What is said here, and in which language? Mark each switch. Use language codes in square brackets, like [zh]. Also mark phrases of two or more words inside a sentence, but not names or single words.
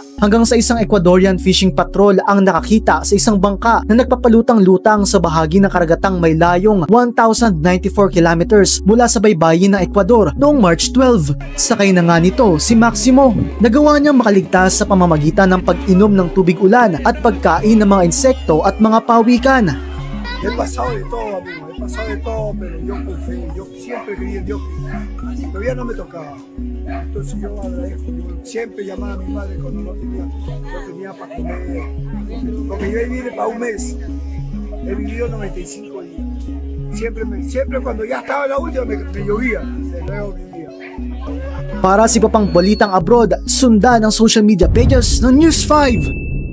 [tl] Hanggang sa isang Ecuadorian Fishing Patrol ang nakakita sa isang bangka na nagpapalutang-lutang sa bahagi ng karagatang may layong 1,094 kilometers mula sa baybayin ng Ecuador noong March 12. Sakay na nga nito si Maximo. Nagawa niyang makaligtas sa pamamagitan ng pag-inom ng tubig ulan at pagkain ng mga insekto at mga pawikan. [es] He pasado de todo, amigo, he pasado de todo, pero yo confío, yo siempre creí en Dios, todavía no me tocaba. Entonces yo agradezco, yo siempre llamaba a mi madre cuando no tenía para comer, porque yo vine para un mes, he vivido 95 días, siempre cuando ya estaba la última me llovía, de nuevo vivía. [tl] Para sa iba pang balitang abroad, sundan ang [en] social media pages [tl] ng News 5.